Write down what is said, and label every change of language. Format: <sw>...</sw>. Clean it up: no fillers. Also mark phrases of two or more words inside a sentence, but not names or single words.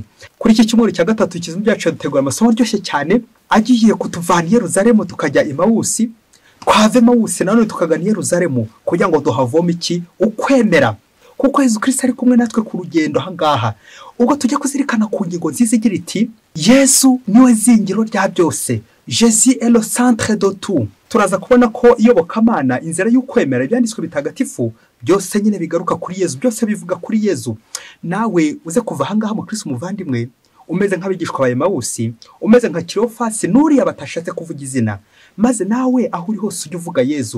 <rw>Kuri iki cyumweru cya gatatu kizmu byacu dutegura amasomo ryoshye cyane agiye kutuvana i Yerusalemu tukajya Emawusi, twave Emawusi none tukagana i Yerusalemu kugira ngo duhavome iki? Ukwemera. Kuko Yezu Kristu ari kumwe natwe ku rugendo ahangaha. Ubwo tujya kuzirikana ku ngingo nziza igira iti, Yesu niwe zingiro rya byose.</rw> <fr>Jésus est le centre de tout.</fr> <rw>Turaza kubona ko iyobokamana, inzira y'ukwemera, ibyanditswe bitagatifu byose nyine bigaruka kuri Yezu, byose bivuga kuri Yezu. Nawe uze kuva ahangaha mu Kristo muvandimwe, umeze nk'abigishwa ba Emawusi, umeze nka Kirofasi nuriya batashatse kuvuga izina, maze nawe aho uri hose ujye uvuga Yezu.</rw>